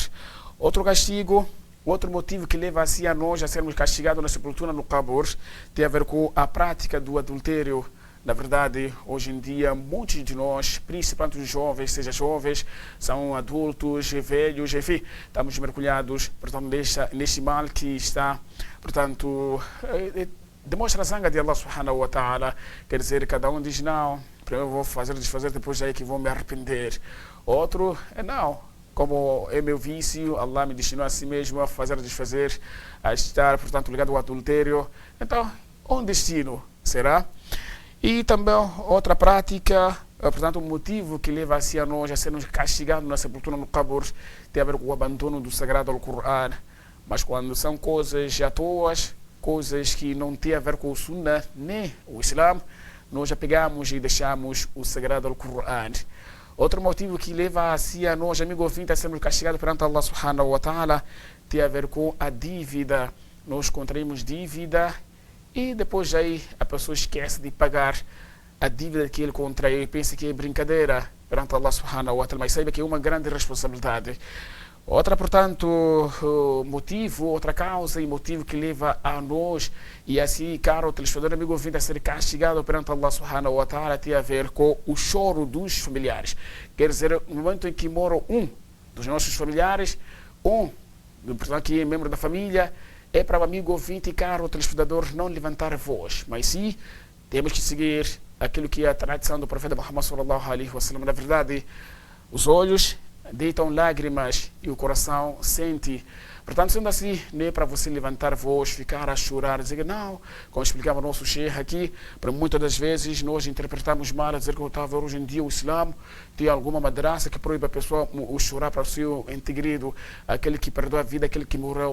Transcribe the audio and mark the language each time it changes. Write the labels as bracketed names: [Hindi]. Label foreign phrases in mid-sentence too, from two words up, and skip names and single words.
[Portuguese] Outro castigo, outro motivo que leva a nós a sermos castigados na sepultura, no Qabr, tem a ver com a prática do adultério. Na verdade, hoje em dia, muitos de nós, principalmente os jovens, seja jovens, são adultos, velhos, enfim, estamos mergulhados, portanto, neste mal que está, portanto, demonstra a zanga de [Arabic] الله سبحانه وتعالى. [Portuguese] Quer dizer, cada um diz, não, primeiro vou fazer, desfazer, depois é que vou me arrepender. Outro, não, como é meu vício, Allah me destinou a si mesmo a fazer, desfazer, a estar, portanto, ligado ao adultério. Então, um destino será. E também outra prática, portanto, o motivo que leva a nós a sermos castigados na sepultura, no Qabr, tem a ver com o abandono do Sagrado Al-Qur'an. Mas quando são coisas à toa, coisas que não têm a ver com o Sunnah, nem o Islã, nós já pegamos e deixamos o Sagrado Al-Qur'an. Outro motivo que leva a nós, amigo ouvinte, a sermos castigados perante [Arabic] الله سبحانه وتعالى, [Portuguese] tem a ver com a dívida. Nós contraímos dívida e depois aí a pessoa esquece de pagar a dívida que ele contraiu e pensa que é brincadeira perante [Arabic] الله سبحانه وتعالى, [Portuguese] mas saiba que é uma grande responsabilidade. Outra, portanto, outra causa e motivo que leva a nós e assim, caro telespectador, amigo ouvinte, a ser castigado perante [Arabic] الله سبحانه وتعالى [Portuguese] tem a ver com o choro dos familiares. Quer dizer, no momento em que mora um dos nossos familiares, portanto, que é membro da família, é para o amigo ouvinte e caro telespectador não levantar voz, mas sim temos que seguir aquilo que é a tradição do profeta Muhammad [Arabic] صلى الله عليه وسلم. [Portuguese] Na verdade, os olhos deitam lágrimas e o coração sente. Portanto, sendo assim, não é para você levantar voz, ficar a chorar, dizer que não, como explicava o nosso sheikh aqui, para muitas das vezes nós interpretamos mal, a dizer que hoje em dia o Islã tem alguma madraça que proíbe a pessoa o chorar para o seu ente querido, aquele que perdeu a vida, aquele que morreu.